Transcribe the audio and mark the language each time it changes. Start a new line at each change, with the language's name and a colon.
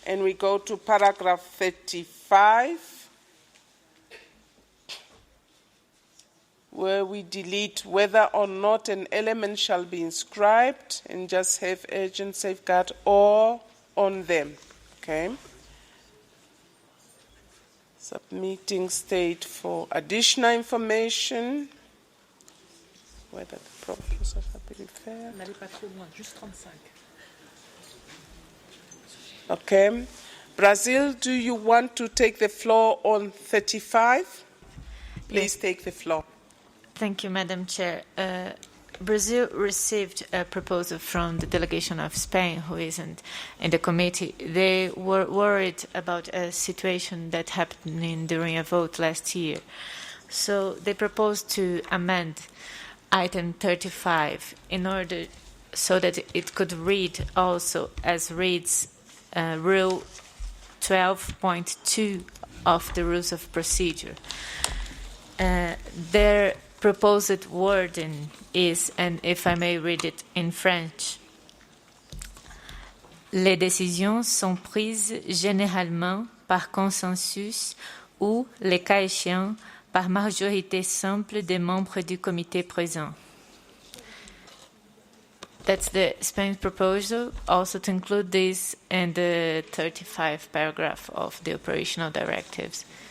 English: And we go to paragraph 35, where we delete whether or not an element shall be inscribed and just have urgent safeguard or on them. Okay. Submitting state for additional information. Whether the proposals have been fair.
French: N'allez pas trop loin, juste 35.
English: Okay. Brazil, do you want to take the floor on 35? Please take the floor. Thank you, Madam Chair. Brazil received a proposal from the delegation of Spain, who isn't in the committee. They were worried about a situation that happened during a vote last year. So they proposed to amend item 35 in order so that it could read also as reads Rule 12.2 of the Rules of Procedure. Their proposed wording is, and if I may read it in French,
French: les décisions sont prises généralement par consensus ou, les cas échéants, par majorité simple des membres du comité présent.
English: That's the Spain's proposal, also to include this in the 35 paragraph of the operational directives.